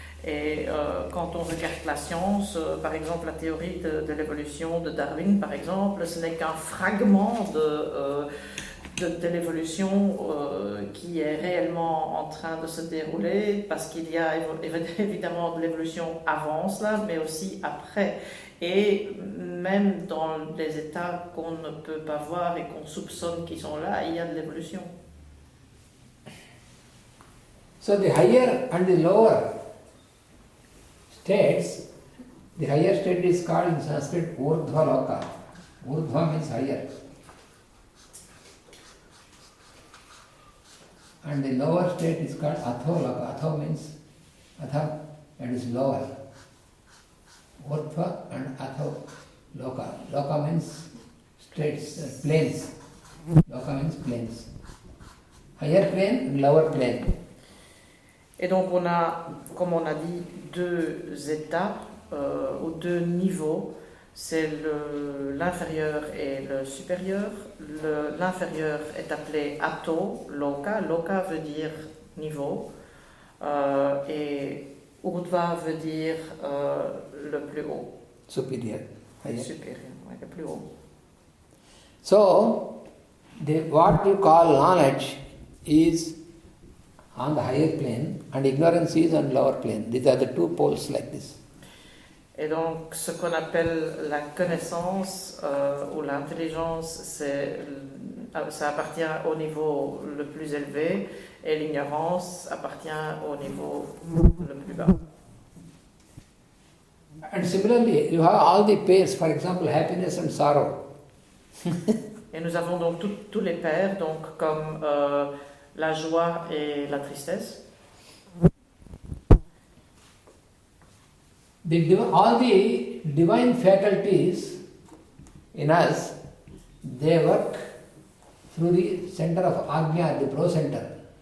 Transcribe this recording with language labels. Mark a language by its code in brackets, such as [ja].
[fr] Et quand on regarde la science, par exemple la théorie de l'évolution de Darwin, par exemple, ce n'est qu'un fragment de l'évolution qui est réellement en train de se dérouler, parce qu'il y a évidemment de l'évolution avant cela, mais aussi après. Et même dans les états qu'on ne peut pas voir et qu'on soupçonne qui sont là, il y a de l'évolution. [en] So the higher and the lower states, the higher state is called in Sanskrit Urdhva Loka. Urdhva means higher. And the lower state is called Atho Loka. Atho means Atha, that is lower. Urdhva and Atho Loka. Loka means states, planes. Loka means planes. Higher plane and lower plane. [fr] Et donc on a, comme on a dit, deux états ou deux niveaux. C'est l'inférieur et le supérieur. L'inférieur est appelé Atho, Loka. Loka veut dire niveau. Et Urdhva veut dire le plus haut. [en] Superior. [fr] Supérieur, ouais, le plus haut. [en] So, what you call knowledge is on the higher plane and ignorance is on lower plane. These are the two poles like this. [fr] Et donc, ce qu'on appelle la connaissance ou l'intelligence, ça appartient au niveau le plus élevé et l'ignorance appartient au niveau le plus bas. [en] And similarly, you have all the pairs, for example, happiness and sorrow. [fr] Et nous avons donc tous les paires, donc comme la joie et la tristesse. [en] All the divine faculties in us, they work through the center of Ajna, the pro center.